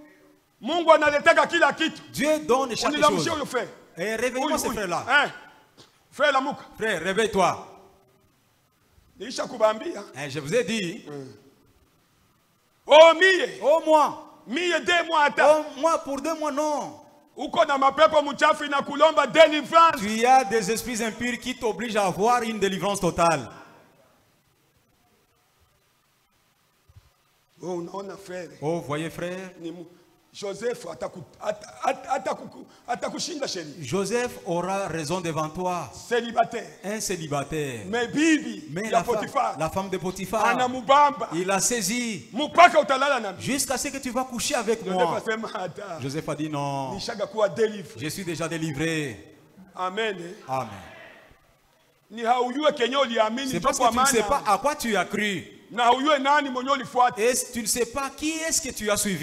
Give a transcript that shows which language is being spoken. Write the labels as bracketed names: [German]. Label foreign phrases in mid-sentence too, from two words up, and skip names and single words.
[French] Dieu donne chaque chose. Et réveille-moi ce frère-là. Frère, réveille-toi. Je vous ai dit. Oh mie. Oh moi. [Swahili] Mie 2 mois ata. [French] Oh moi pour 2 mois non. [Swahili] Uko na mapepo mchafu na kulomba délivrance. [French] Tu as des esprits impurs qui t'obligent à avoir une délivrance totale. [Swahili] Oh unaona frère. [French] Oh voyez frère. [Swahili] Joseph atakushinda sheria. [French] Joseph aura raison devant toi. Célibataire. Un célibataire. [Swahili] Mais bibi. [French] Mais la femme de Potiphar. [Swahili] Anamubamba. [French] Il a saisi. [Swahili] Mupaka utalala na mimi. [French] Jusqu'à ce que tu vas coucher avec moi. Joseph a dit non. Je suis déjà délivré. Amen. Amen. C'est parce que tu ne sais pas à quoi tu as cru. Et tu ne sais pas qui est-ce que tu as suivi.